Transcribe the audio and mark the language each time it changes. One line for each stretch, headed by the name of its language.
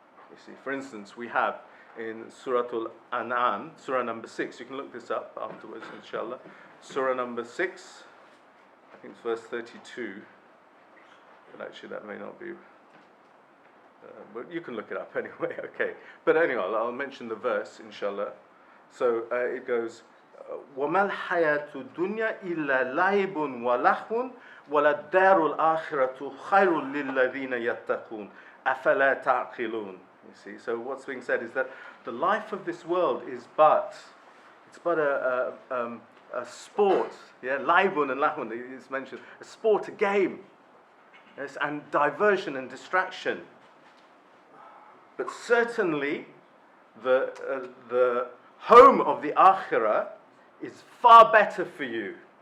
English: You see, for instance, we have in Surah Al-An'am, Surah number 6, you can look this up afterwards, inshallah. Surah number 6, I think it's verse 32, but actually that may not be, but you can look it up anyway, okay. But anyway, I'll mention the verse, inshallah.
Arabic: So it goes, وَمَا الْحَيَاةُ الدُّنْيَا إِلَّا لَعِبٌ وَلَهْوٌ وَلَلدَّارُ الْآخِرَةُ خَيْرٌ لِلَّذِينَ يَتَّقُونَ أَفَلَا تَعْقِلُونَ.
English: You see, so what's being said is that the life of this world is but a sport, yeah, laibun and lahun is mentioned, a sport, a game, yes, and diversion and distraction. But certainly, the home of the akhirah is far better for you.